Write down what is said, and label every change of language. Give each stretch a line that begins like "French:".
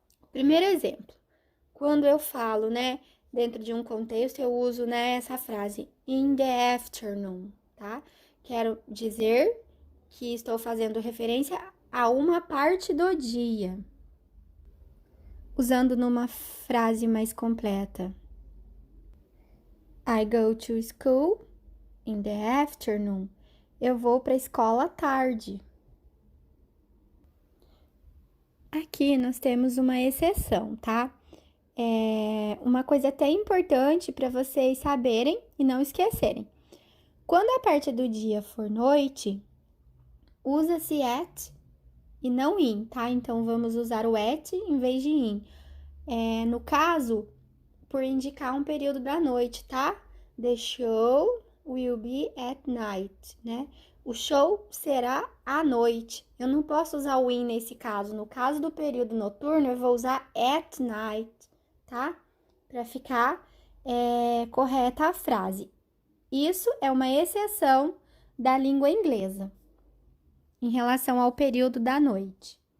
Portuguese: Primeiro exemplo, quando eu falo, né, dentro de um contexto, eu uso, né, essa frase
English: in the afternoon,
Portuguese: tá? Quero dizer que estou fazendo referência a uma parte do dia. Usando numa frase mais completa.
English: I go to school in the afternoon.
Portuguese: Eu vou para a escola à tarde. Aqui nós temos uma exceção, tá? Uma coisa até importante para vocês saberem e não esquecerem. Quando a parte do dia for noite, usa-se at e não in, tá? Então, vamos usar o at em vez de in. No caso, por indicar um período da noite, tá?
English: The show will be at night, né?
Portuguese: O show será à noite. Eu não posso usar o in nesse caso. No caso do período noturno, eu vou usar at night, tá? Para ficar correta a frase. Isso é uma exceção da língua inglesa em relação ao período da noite.